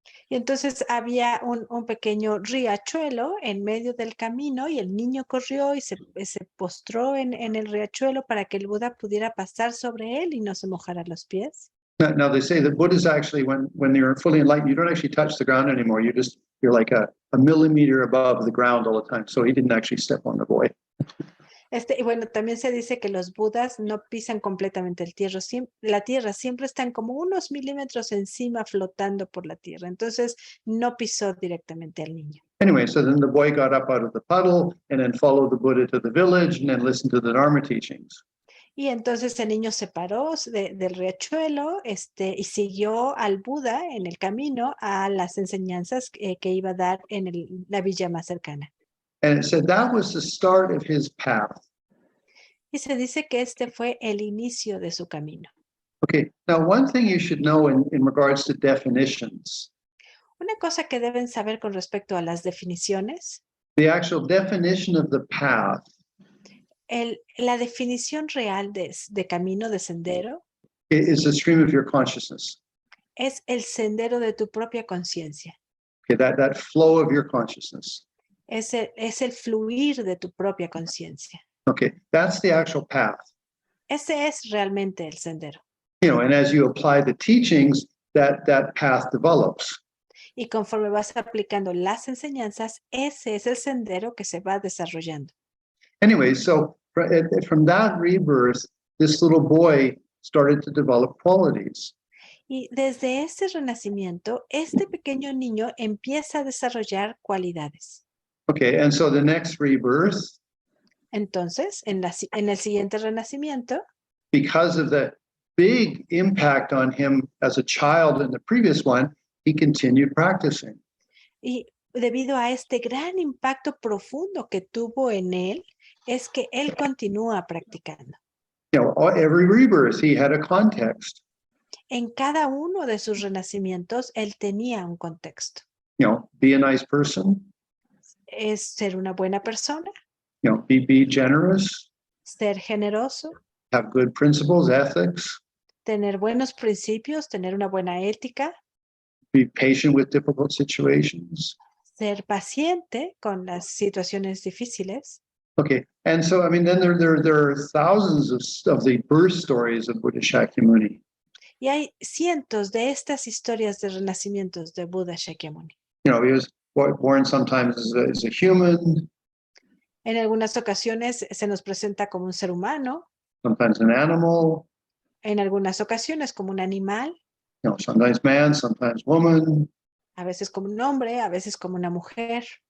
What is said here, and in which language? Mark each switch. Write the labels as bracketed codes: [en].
[es] Y entonces había un pequeño riachuelo en medio del camino y el niño corrió y se postró en el riachuelo para que el Buda pudiera pasar sobre él y no se mojara los pies. [en] Now they say that Buddhas actually, when you're fully enlightened, you don't actually touch the ground anymore. You're like a millimeter above the ground all the time. So he didn't actually step on the boy. [es] Y bueno, también se dice que los budas no pisan completamente la tierra, siempre están como unos milímetros encima flotando por la tierra. Entonces, no pisó directamente al niño. [en] Anyway, so then the boy got up out of the puddle and then followed the Buddha to the village and then listened to the Dharma teachings. [es] Y entonces el niño se paró del riachuelo y siguió al Buda en el camino a las enseñanzas que iba a dar en la villa más cercana. [en] And it said that was the start of his path. [es] Y se dice que este fue el inicio de su camino. [en] Okay, now one thing you should know in regards to definitions, [es] Una cosa que deben saber con respecto a las definiciones, [en] the actual definition of the path [es] la definición real de camino, de sendero, [en] is the stream of your consciousness. [es] es el sendero de tu propia conciencia. [en] Okay, that flow of your consciousness. [es] Es el fluir de tu propia conciencia. [en] Okay, that's the actual path. [es] Ese es realmente el sendero. [en] You know, and as you apply the teachings, that path develops. [es] Y conforme vas aplicando las enseñanzas, ese es el sendero que se va desarrollando. [en] Anyway, so from that rebirth, this little boy started to develop qualities. [es] Y desde ese renacimiento, este pequeño niño empieza a desarrollar cualidades. [en] Okay, and so the next rebirth, [es] Entonces, en el siguiente renacimiento, [en] because of the big impact on him as a child in the previous one, he continued practicing. [es] y debido a este gran impacto profundo que tuvo en él, es que él continúa practicando. [en] You know, every rebirth, he had a context. [es] En cada uno de sus renacimientos, él tenía un contexto. [en] You know, be a nice person, [es] Es ser una buena persona, [en] you know, be generous, [es] ser generoso, [en] have good principles, ethics, [es] tener buenos principios, tener una buena ética, [en] be patient with difficult situations. [es] ser paciente con las situaciones difíciles. [en] Okay, and so I mean, then there are thousands of the birth stories of Buddha Shakyamuni. [es] Y hay cientos de estas historias de renacimientos de Buda Shakyamuni. [en] You know, he was born sometimes as a human, [es] En algunas ocasiones se nos presenta como un ser humano, [en] sometimes an animal, [es] en algunas ocasiones como un animal, [en] you know, sometimes man, sometimes woman. [es] a veces como un hombre, a veces como una mujer.